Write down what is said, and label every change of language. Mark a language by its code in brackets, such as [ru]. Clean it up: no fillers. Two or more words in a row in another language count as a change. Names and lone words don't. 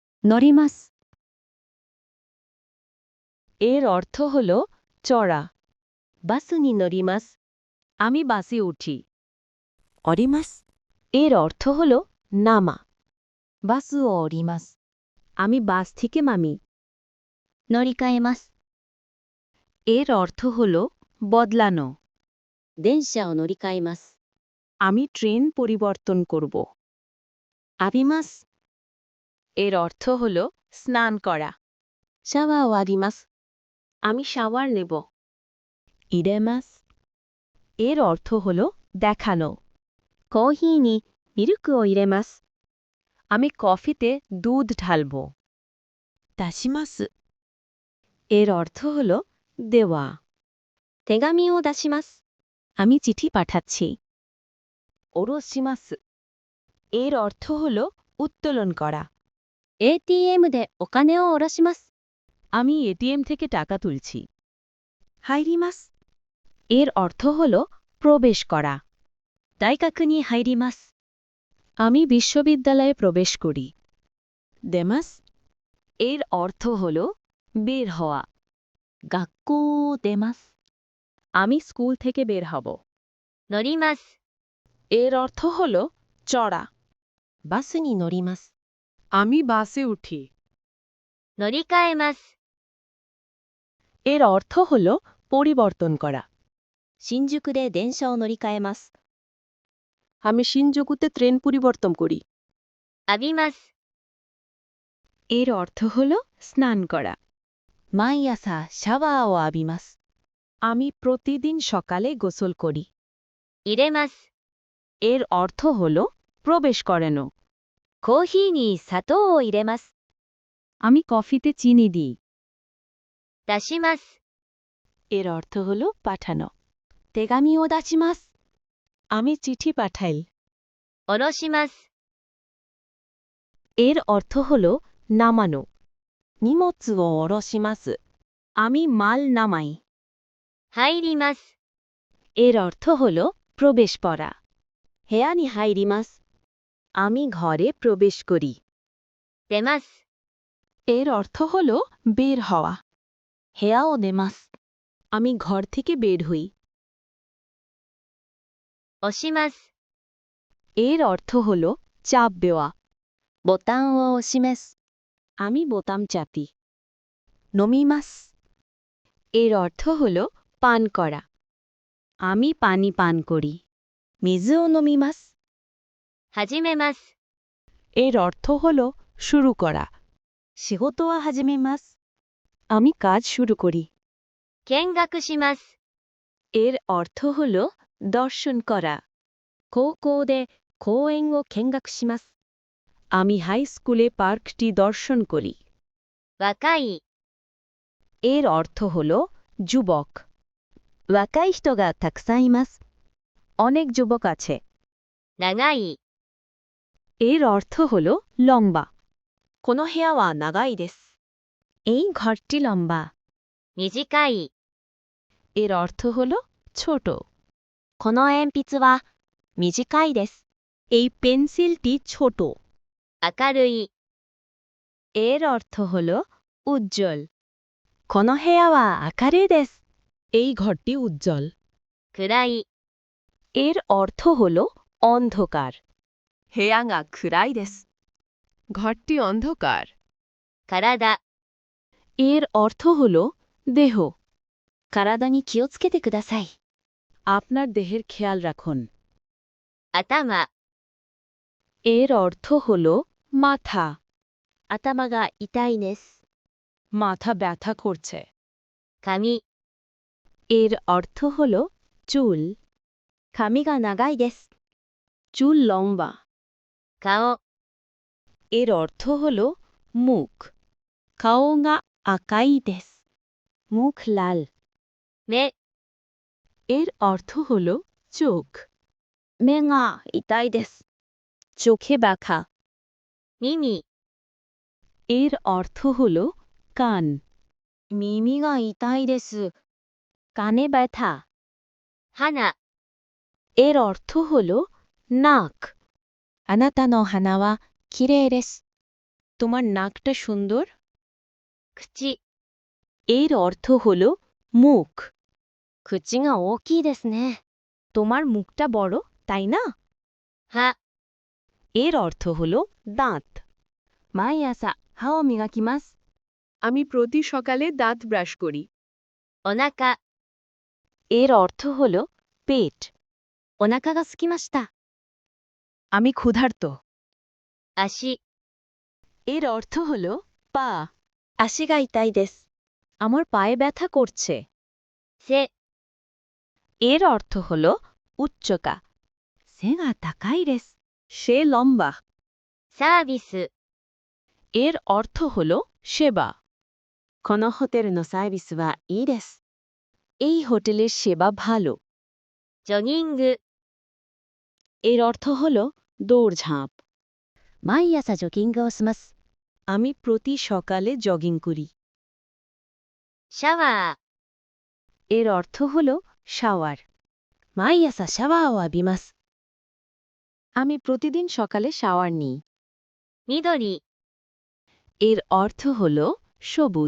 [ja] 乗ります。 [bn] এর অর্থ হল চড়া। [ja] バスに乗ります。 [bn] আমি বাসে উঠি। [ja] 降ります。 [bn] এর অর্থ হল নামা। [ja] バスを降ります。 [bn] আমি বাস থেকে নামি। [ja] 乗り換えます。 [bn] এর অর্থ হল বদলানো। [ja] 電車を乗り換えます。 [bn] আমি ট্রেন পরিবর্তন করব। [ja] 浴びます。 [bn] এর অর্থ হল স্নান করা। [ja] シャワーを浴びます。 [bn] আমি শাওয়ার নেব। [ja] 入れます。 [bn] এর অর্থ হল দেখানো। [ja] コーヒーにミルクを入れます。 [bn] আমি কফিতে দুধ ঢালব। [ja] 出します。 [bn] এর অর্থ হল দেওয়া। [ja] 手紙を出します。 [bn] আমি চিঠি পাঠাচ্ছি। [ja] 下ろします。 [bn] এর অর্থ হল উত্তোলন করা। [ja] ATM でお金を下ろします。 [bn] আমি এটিএম থেকে টাকা তুলছি। [ja] 入ります。 [bn] এর অর্থ হল প্রবেশ করা। [ja] 大学に入ります。 [bn] আমি বিশ্ববিদ্যালয়ে প্রবেশ করি। [ja] 出ます。 [bn] এর অর্থ হল বের হওয়া। [ja] 学校を出ます。 [bn] আমি স্কুল থেকে বের হব। [ja] 乗ります。 [bn] এর অর্থ হল চড়া। [ja] バスに乗ります。 [bn] আমি বাসে উঠি। [ja] 乗り換えます。 [bn] এর অর্থ হল পরিবর্তন করা। [ja] 新宿で電車を乗り換えます。 [bn] আমি শিনজুকুতে ট্রেন পরিবর্তন করি। [ja] 浴びます。 [bn] এর অর্থ হল স্নান করা। [ja] 毎朝シャワーを浴びます。 [bn] আমি প্রতিদিন সকালে গোসল করি। [ja] 入れます。 [bn] এর অর্থ হল প্রবেশ করানো। [ja] コーヒーに砂糖を入れます。 [bn] আমি কফিতে চিনি দিই। [ja] 出します。 [bn] এর অর্থ হল পাঠানো। [ja] 手紙を出します。 [bn] আমি চিঠি পাঠাই। [ja] 下ろします。 [bn] এর অর্থ হল নামানো। [ja] 荷物を下ろします。 [bn] আমি মাল নামাই। [ja] 入ります。 [bn] এর অর্থ হল প্রবেশ করা। [ja] 部屋に入ります。 [bn] আমি ঘরে প্রবেশ করি। [ja] 出ます。 [bn] এর অর্থ হল বের হওয়া। [ja] 部屋を出ます。 [bn] আমি ঘর থেকে বের হই। [ja] 押します。 [bn] এর অর্থ হল চাপ দেওয়া। [ja] ボタンを押します。 [bn] আমি বোতাম চাপি। [ja] 飲みます。 [bn] এর অর্থ হল পান করা। আমি পানি পান করি। [ja] 水を飲みます。始めます。 [bn] এর অর্থ হল শুরু করা। [ja] 仕事は始めます。 [bn] আমি কাজ শুরু করি। [ja] 見学します。 [bn] এর অর্থ হল দর্শন করা। [ja] 高校で公園を見学します。 [bn] আমি হাই স্কুলে পার্কটি দর্শন করি। [ja] 若い。 [bn] এর অর্থ হল যুবক। [ja] 若い人がたくさんいます。 [bn] অনেক যুবক আছে। [ja] 長い。 [bn] এর অর্থ হল লম্বা। [ja] この部屋は長いです。 [bn] এই ঘরটি লম্বা। 短い。 এর অর্থ হল ছোট। [ja] この鉛筆は短いです。 [bn] এই পেন্সিলটি ছোট। [ja] 明るい。 [bn] এর অর্থ হল উজ্জ্বল। [ja] この部屋は明るいです。 [bn] এই ঘরটি উজ্জ্বল। [ja] 暗い。 [bn] এর অর্থ হল অন্ধকার। [ja] 部屋が暗いです。 [bn] ঘরটি অন্ধকার। [ja] 体。 [bn] এর অর্থ হল দেহ। [ja] 体に気をつけてください。 [bn] আপনার দেহের খেয়াল রাখুন। [ja] 頭。 [bn] এর অর্থ হল মাথা। [ja] 頭が痛いです。 [bn] মাথা ব্যথা করছে। [ja] 髪。 [bn] এর অর্থ হল চুল। [ja] 髪が長いです。 [bn] চুল লম্বা। [ja] 顔。 [bn] এর অর্থ হল মুখ। [ja] 顔が赤いです。 [bn] মুখ লাল। [ja] 目。 [bn] এর অর্থ হল চোখ। [ja] 目が痛いです。 [bn] চোখে ব্যথা। [ja] 耳。 [bn] এর অর্থ হল কান। [ja] 耳が痛いです。 [bn] কানে ব্যথা। [ja] 鼻。 [bn] এর অর্থ হল নাক। [ja] あなたの鼻はきれいです。 [bn] তোমার নাকটা সুন্দর। [ja] 口、 [bn] এর অর্থ হল মুখ। [ja] 口が大きいですね。 [bn] তোমার মুখটা বড়, তাই না? [ja] 歯、 [bn] এর অর্থ হল দাঁত। [ja] 毎朝歯を磨きます。 [bn] আমি প্রতি সকালে দাঁত ব্রাশ করি। [ja] お腹、 [bn] এর অর্থ হল পেট। [ja] お腹が空きました。 [bn] আমি ক্ষুধার্ত। [ja] 足、 [bn] এর অর্থ হল পা। [ja] 足が痛いです。 [bn] আমার পায়ে ব্যথা করছে। [ja] 背、 [bn] এর অর্থ হল উচ্চতা। [ja] 背が高いです。 [bn] সে লম্বা। [ja] サービス、 [bn] এর অর্থ হল সেবা। [ja] このホテルのサービスはいいです。 [bn] এই হোটেলের সেবা ভালো। [ja] ジョギング、 [bn] এর অর্থ হল দৌড়ঝাঁপ। [ja] 毎朝ジョギングをします。 [bn] আমি প্রতি সকালে জগিং করি। [ja] シャワ [bn] এর অর্থ হল শাওয়ার। [ja] ー、毎朝シャワーを浴びます。 [bn] আমি প্রতিদিন সকালে শাওয়ার নিই। [ja] 緑、 [bn] এর অর্থ হল সবুজ।